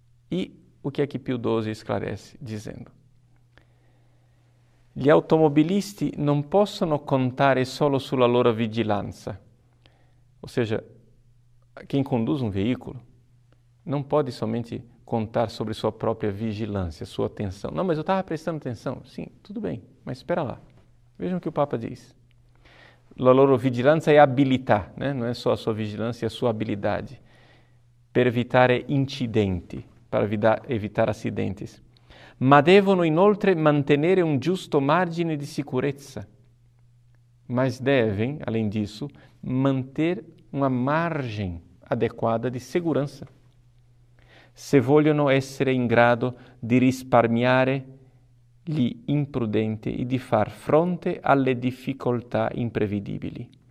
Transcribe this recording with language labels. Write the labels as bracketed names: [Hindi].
[Portuguese] E o que é que Pio XII esclarece, dizendo: [Italian] gli automobilisti non possono contare solo sulla loro vigilanza. [Portuguese] Ou seja, quem conduz um veículo não pode somente contar sobre sua própria vigilância, sua atenção. Não, mas eu estava prestando atenção. Sim, tudo bem, mas espera lá. Vejam o que o Papa diz. [Italian] La loro vigilanza è abilità, né? [Portuguese] Não é só a sua vigilância, é a sua habilidade. [Italian] Per evitare incidenti, [Portuguese] para evitar acidentes. [Italian] Ma devono inoltre mantenere un giusto margine di sicurezza. [Portuguese] Mas devem, além disso, manter uma margem adequada de segurança. [Italian] Se vogliono essere in grado di risparmiare gli imprudenti e di far fronte alle difficoltà imprevedibili.